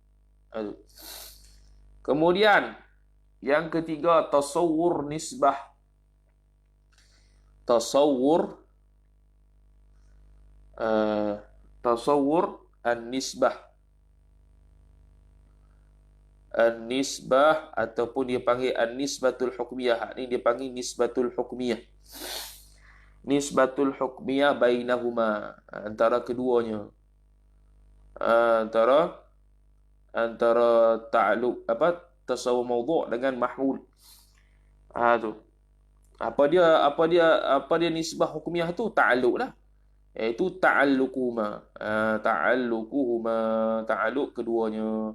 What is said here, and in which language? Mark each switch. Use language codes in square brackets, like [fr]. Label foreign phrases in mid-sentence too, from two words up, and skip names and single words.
[ms] Kemudian yang ketiga [ar] تصور نسبة. تصور النسبة. [ms] An-nisbah ataupun dia panggil [ar] النسبة الحكمية. [ms] Ini dia panggil [ar] نسبة الحكمية. نسبة الحكمية بينهما, [ms] antara keduanya. Antara [ar] تعلق تصور موضوع' [ms] dengan mahmul. Tu. Apa dia [ar] نسبة حكمية [ms] tu? Ta'alluq lah. Iaitu ta'alluquhuma. Ta'alluq keduanya.